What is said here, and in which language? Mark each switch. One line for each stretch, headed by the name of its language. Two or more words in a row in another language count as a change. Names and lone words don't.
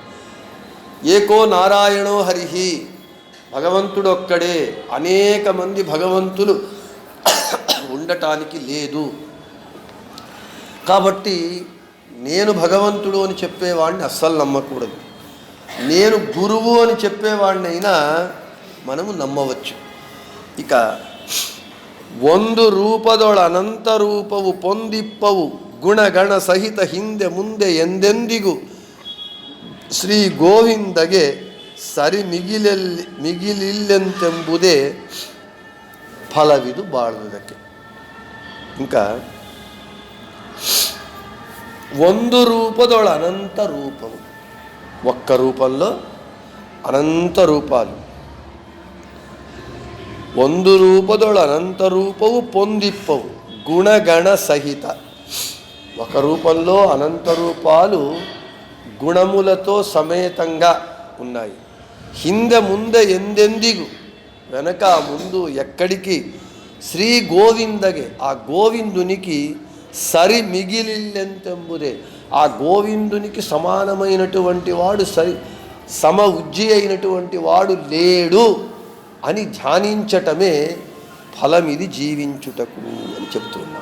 Sanskrit: ఏకో నారాయణో హరిహి,
Telugu: భగవంతుడు ఒక్కడే, అనేక మంది భగవంతులు ఉండటానికి లేదు. కాబట్టి నేను భగవంతుడు అని చెప్పేవాడిని అస్సలు నమ్మకూడదు. నేను గురువు అని చెప్పేవాడినైనా మనము నమ్మవచ్చు.
Kannada: ఇక ಒಂದು ರೂಪದೊಳ ಅನಂತ ರೂಪವು ಪೊಂದಿಪ್ಪವು ಗುಣಗಣ ಸಹಿತ ಹಿಂದೆ ಮುಂದೆ ಎಂದೆಂದಿಗೂ ಶ್ರೀ ಗೋವಿಂದಗೆ ಸರಿ ಮಿಗಿಲಿಲ್ಲೆಂತೆಂಬುದೇ ಫಲವಿದು ಬಾಳುವುದಕ್ಕೆ. ఇంకా ಒಂದು ರೂಪದೊಳ ಅನಂತ ರೂಪವು,
Telugu: ఒక్క రూపంలో అనంత రూపాలు.
Kannada: ಒಂದು ರೂಪದೊಳ ಅನಂತ ರೂಪವು ಪೊಂದಿಪ್ಪವು ಗುಣಗಣ ಸಹಿತ,
Telugu: ఒక రూపంలో అనంత రూపాలు గుణములతో సమేతంగా ఉన్నాయి.
Kannada: ಹಿಂದೆ ಮುಂದೆ ಎಂದೆಂದಿಗೂ,
Telugu: వెనక ముందు ఎక్కడికి,
Kannada: ಶ್ರೀ ಗೋವಿಂದಗೆ,
Telugu: ఆ గోవిందునికి
Kannada: ಸರಿ ಮಿಗಿಲಿಲ್ಲೆಂತೆಂಬುದೇ,
Telugu: ఆ గోవిందునికి సమానమైనటువంటి వాడు సమ ఉజ్జి అయినటువంటి వాడు లేడు అని ధ్యానించటమే ఫలమిది జీవించుటకు అని చెప్తున్నాను.